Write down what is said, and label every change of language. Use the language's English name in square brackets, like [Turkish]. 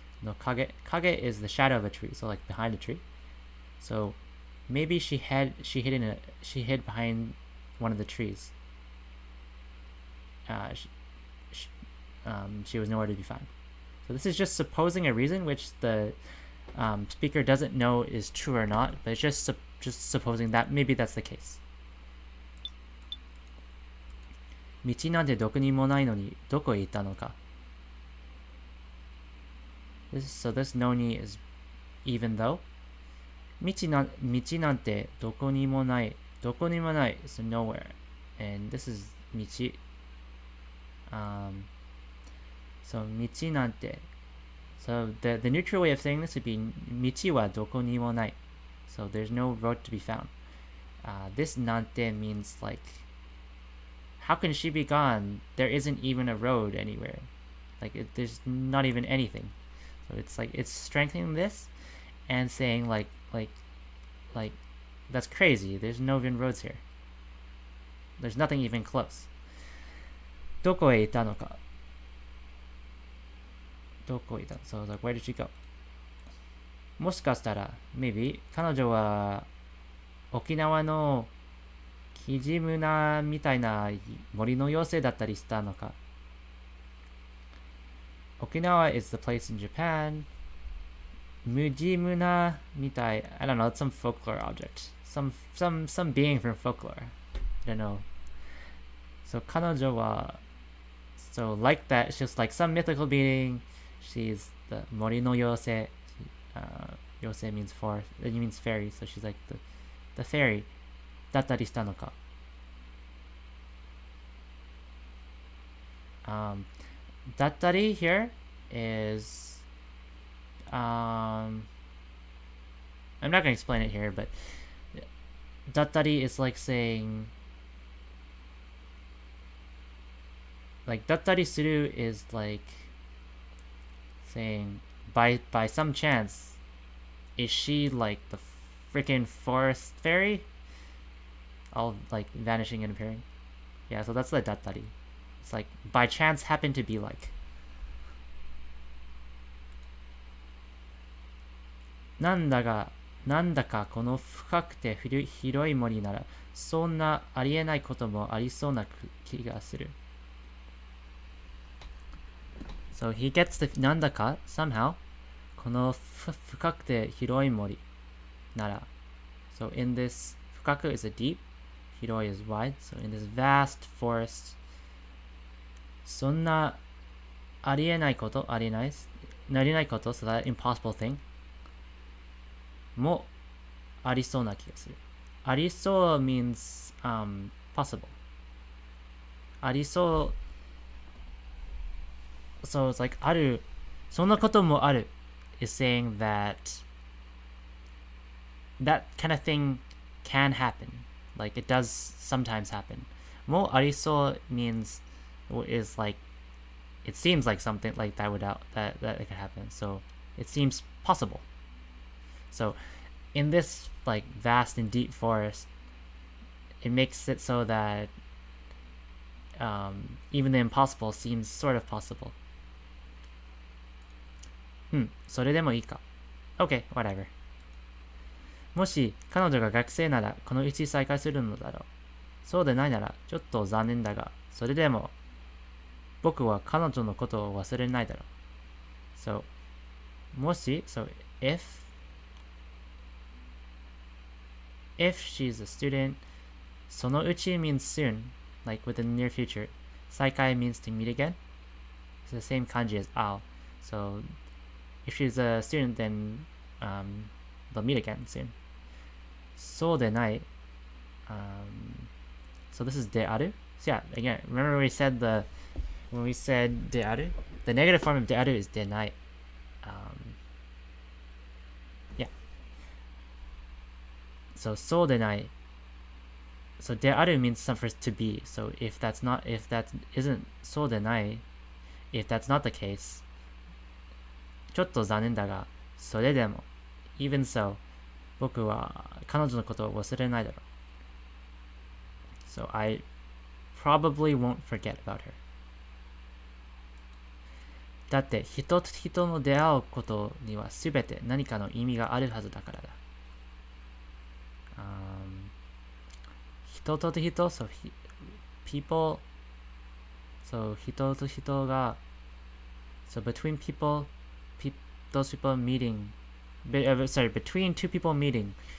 [English] No kage is the shadow of a tree. So like behind a tree. So maybe she hid behind one of the trees. She was nowhere to be found. So this is just supposing a reason which the speaker doesn't know is true or not, but it's just supposing that maybe that's the case. [Japanese] 道なんてどこにもないのにどこへ行ったのか。 [English] So this noni is even though. [Japanese] 道なんてどこにもない。どこにもない [English] is nowhere. And this is 道。 So [Japanese] 道なんて [English] So the neutral way of saying this would be [Japanese] 道はどこにもない [English] So there's no road to be found. This なんて means like how can she be gone? There isn't even a road anywhere. Like there's not even anything. So it's like it's strengthening this and saying like that's crazy. There's no even roads here. There's nothing even close. [Japanese] どこへ行ったのか どこへ行った [English] So like where did she go? [Japanese] もしかしたら [English] maybe [Japanese] 彼女は沖縄のキジムナみたいな森の妖精だったりしたのか [English] Okinawa is the place in Japan. ムジムナみたい I don't know, it's some folklore object. Some being from folklore. I don't know. So [Japanese] 彼女は [English] So like that, it's just like some mythical being. She's the [Japanese] 森の妖精. [English] Yosei means forest. It means fairy. So she's like the fairy. [Japanese] だったりしたのか. [English] Dattari here is I'm not going to explain it here, but dattari is like saying like dattari suru is like saying by some chance is she like the freaking forest fairy all like vanishing and appearing. Yeah, so that's the dattari. It's like by chance happen to be like [Japanese] なんだかこの深くて広い森ならそんなありえないこともありそうな気がする [English] So he gets the [Japanese] なんだか [English] somehow [Japanese] この深くて広い森なら [English] So in this 深く is a deep hiroi is wide. So in this vast forest, [Japanese] そんなありえないこと、ありえない、なりないこと、 [English] so that impossible thing [Japanese] もありそうな気がする。 [English] ありそう means possible. ありそう、so it's like [Japanese] ある、そんなこともある [English] is saying that that kind of thing can happen. Like it does sometimes happen. [Japanese] もありそう [English] means is like it seems like something like that would that it could happen. So it seems possible. So in this like vast and deep forest, it makes it so that even the impossible seems sort of possible. [Japanese] それでもいいか。 [English] Okay, whatever. [Japanese] もし彼女が学生ならこのうち再会するのだろう。そうでないならちょっと残念だが、それでも僕は彼女のことを忘れないだろう。 [English] So, [Japanese] もし、 [English] so if she's a student, [Japanese] そのうち [English] means soon, like within the near future. 再会 means to meet again. It's the same kanji as ao. So, if she's a student, then they'll meet again soon. [Japanese] そうでない。 [English] So this is de aru. So yeah, again, remember when we said de aru? The negative form of de aru is de nai. Yeah. So de nai. So de aru means something to be. So if that isn't so de nai, if that's not the case, [Japanese] ちょっと残念だが、それでも [English] even so, [Japanese] 僕は彼女のことを忘れないだろう。 [English] So I probably won't forget about her. [Japanese] だって人と人の出会うことにはすべて何かの意味があるはずだからだ。人と人、 [English] so people, so [Japanese] 人と人が、 [English] so between people, those people meeting, between two people meeting,